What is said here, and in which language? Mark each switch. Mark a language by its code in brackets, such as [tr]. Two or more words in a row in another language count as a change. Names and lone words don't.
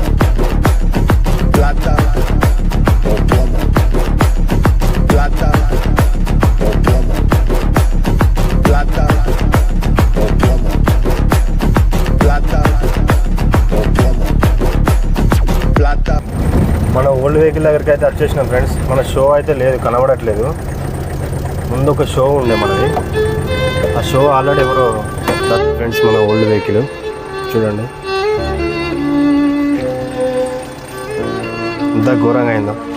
[es] Plata o plomo. Plata o plomo. Plata o plomo. Plata o plomo. Plata. [te] మన [en] old vehicle [te] దగ్గరికి అయితే వచ్చేసినాం ఫ్రెండ్స్. మన షో అయితే లేదు, కనబడట్లేదు. ముందు ఒక షో ఉండే మనది, ఆ షో ఆల్రెడీ ఎవరో ఫ్రెండ్స్. మన [en] old vehicle [te] చూడండి ఎంత ఘోరంగా అయిందో.